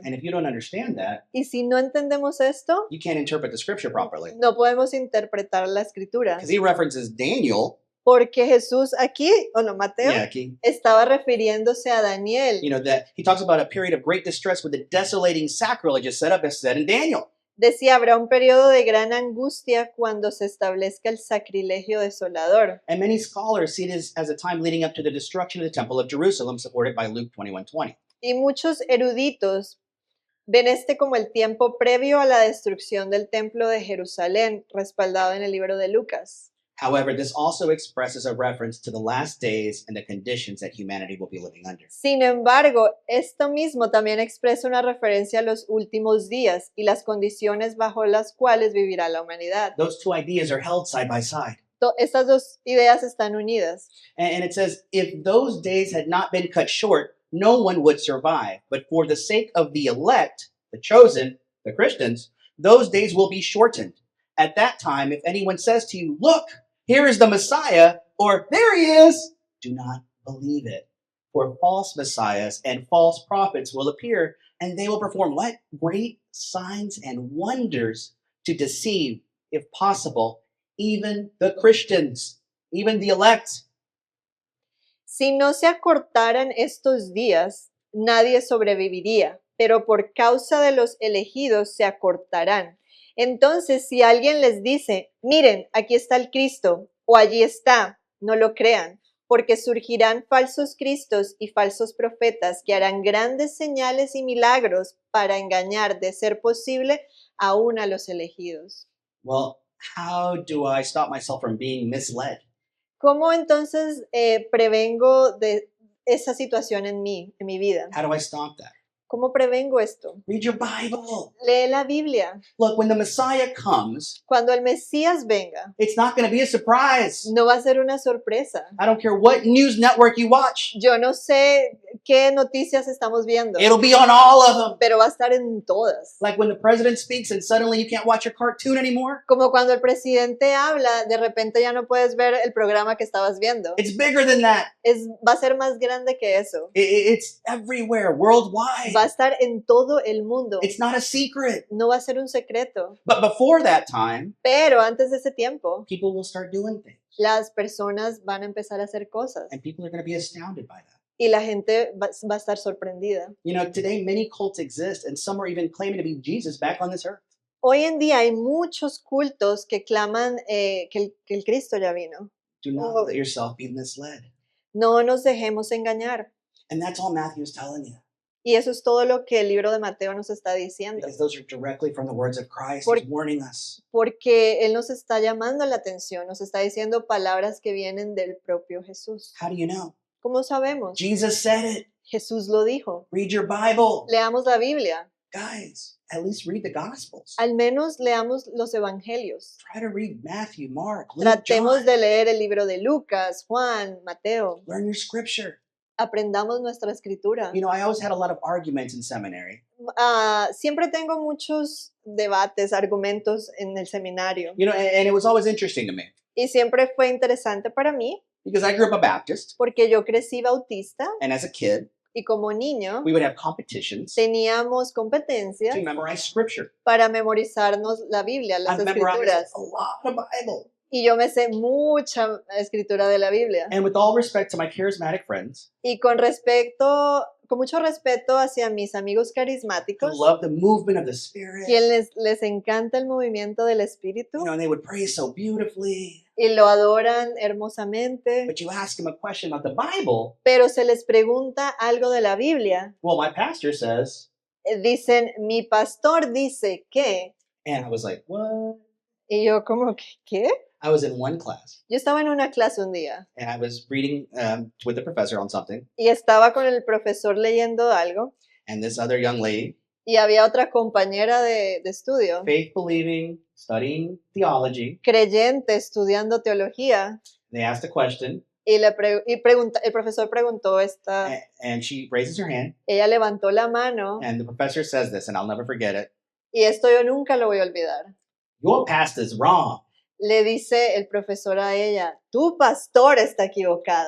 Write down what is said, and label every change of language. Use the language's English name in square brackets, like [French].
[English] And if you don't understand that, [Spanish] Y si no entendemos esto, [English] you can't interpret the scripture properly. [Spanish] no podemos interpretar la escritura. [English] Because he references Daniel. [Spanish] Porque Jesús aquí, o no, Mateo, Yeah, aquí. estaba refiriéndose a Daniel. [English] You know, that he talks about a period of great distress with the desolating sacrileges set up as said in Daniel. [Spanish] Decía, habrá un periodo de gran angustia cuando se establezca el sacrilegio desolador. [English] And many scholars see this as a time leading up to the destruction of the temple of Jerusalem, supported by Luke 21:20. [Spanish] Y muchos eruditos ven este como el tiempo previo a la destrucción del templo de Jerusalén, respaldado en el libro de Lucas. [English] However, this also expresses a reference to the last days and the conditions that humanity will be living under. [Spanish] Sin embargo, esto mismo también expresa una referencia a los últimos días y las condiciones bajo las cuales vivirá la humanidad. [English] Those two ideas are held side by side. [Spanish] Estas dos ideas están unidas. [English] And it says, if those days had not been cut short, no one would survive. But for the sake of the elect, the chosen, the Christians, those days will be shortened. At that time, if anyone says to you, look, here is the Messiah, or there he is, do not believe it. For false messiahs and false prophets will appear, and they will perform what? Great signs and wonders to deceive, if possible, even the Christians, even the elect. [Spanish] Si no se acortaran estos días, nadie sobreviviría, pero por causa de los elegidos se acortarán. Entonces, si alguien les dice, miren, aquí está el Cristo, o allí está, no lo crean, porque surgirán falsos cristos y falsos profetas que harán grandes señales y milagros para engañar, de ser posible, aún a los elegidos. [English] Well, how do I stop myself from being misled? [Spanish] ¿Cómo entonces prevengo de esa situación en mí, en mi vida? [English] How do I stop that? [Spanish] ¿Cómo prevengo esto? [English] Read your Bible. [Spanish] Lee la Biblia. [English] Look, when the Messiah comes, [Spanish] Cuando el Mesías venga, [English] it's not going to be a surprise. [Spanish] no va a ser una sorpresa. [English] I don't care what news network you watch. [Spanish] Yo no sé qué noticias estamos viendo, [English] It'll be on all of them. [Spanish] pero va a estar en todas. [English] Like when the president speaks and suddenly you can't watch your cartoon anymore. [Spanish] Como cuando el presidente habla, de repente ya no puedes ver el programa que estabas viendo. [English] It's bigger than that. [Spanish] Va a ser más grande que eso. [English] It's everywhere, worldwide. [Spanish] Va a estar en todo el mundo. [English] It's not a secret. [Spanish] No va a ser un secreto. [English] But before that time, [Spanish] Pero antes de ese tiempo, [English] people will start doing things. [Spanish] las personas van a empezar a hacer cosas. [English] And people are going to be astounded by that. [Spanish] Y la gente va a estar sorprendida. [English] You know, today many cults exist and some are even claiming to be Jesus back on this earth. [Spanish] Hoy en día hay muchos cultos que claman que el Cristo ya vino. [English] Do not Oh. let yourself be misled. [Spanish] No nos dejemos engañar. [English] And that's all Matthew's telling you. [Spanish] Y eso es todo lo que el libro de Mateo nos está diciendo. [English] Because those are directly from the words of Christ. [Spanish] Por- [English] He's warning us. [Spanish] Porque Él nos está llamando la atención, nos está diciendo palabras que vienen del propio Jesús. [English] How do you know? [Spanish] ¿Cómo sabemos? [English] Jesus said it. [Spanish] Jesús lo dijo. [English] Read your Bible. [Spanish] Leamos la Biblia. [English] Guys, at least read the Gospels. [Spanish] Al menos leamos los evangelios. [English] Try to read Matthew, Mark, Luke, [Spanish] Tratemos [English] John. [Spanish] de leer el libro de Lucas, Juan, Mateo. [English] Learn your scripture. [Spanish] Aprendamos nuestra escritura. [English] You know, I always had a lot of arguments in seminary. [Spanish] Siempre tengo muchos debates, argumentos en el seminario. [English] You know, and it was always interesting to me [Spanish] Y siempre fue interesante para mí [English] because I grew up a Baptist, [Spanish] porque yo crecí bautista [English] and as a kid, [Spanish] y como niño [English] we would have competitions [Spanish] teníamos competencias [English] to memorize scripture. [Spanish] para memorizarnos la Biblia, las [English] I've memorized [Spanish] escrituras. [English] a lot of Bible. [Spanish] Y yo me sé mucha escritura de la Biblia. [English] And with all respect to my charismatic friends [Spanish] Y con mucho respeto hacia mis amigos [English] who [Spanish] carismáticos, [English] love the movement of the Spirit, [Spanish] quienes les encanta el movimiento del Espíritu [English] you know, and they would pray so beautifully. [Spanish] y lo adoran hermosamente, [English] But you ask them a question about the Bible, [Spanish] pero se les pregunta algo de la Biblia, [English] well, my pastor says, [Spanish] dicen, mi pastor dice que, [English] and I was like, what? [Spanish] y yo como, ¿qué? [English] I was in one class [Spanish] Yo estaba en una clase un día [English] and I was reading with the professor on something, [Spanish] y estaba con el profesor leyendo algo [English] and this other young lady, [Spanish] y había otra compañera de estudio, [English] faith believing, studying theology, [Spanish] creyente, estudiando teología, [English] they asked a question [Spanish] y el profesor preguntó [English] and she raises her hand [Spanish] ella levantó la mano [English] and the professor says this, and I'll never forget it. [Spanish] y esto yo nunca lo voy a olvidar. [English] Your pastor's wrong [Spanish] Le dice el profesor a ella, tu pastor está equivocado.